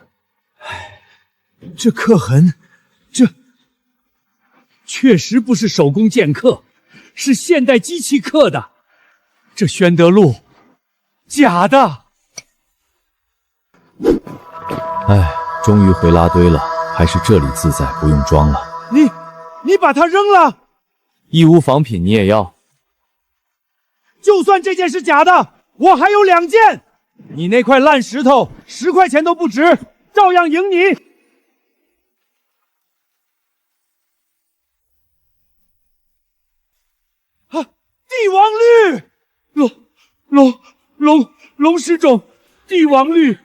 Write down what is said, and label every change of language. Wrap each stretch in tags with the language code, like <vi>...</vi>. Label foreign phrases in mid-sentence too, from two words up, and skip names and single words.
<zh>這刻痕，這確實不是手工劍刻，是現代機器刻的。這宣德爐，假的。哎，終於回拉堆了，還是這裡自在，不用裝了。你把它扔了？義烏仿品你也要？就算這件是假的。我還有2件，你那塊爛石頭10塊錢都不值，照樣贏你。啊！帝王綠，龍石種帝王綠，</zh>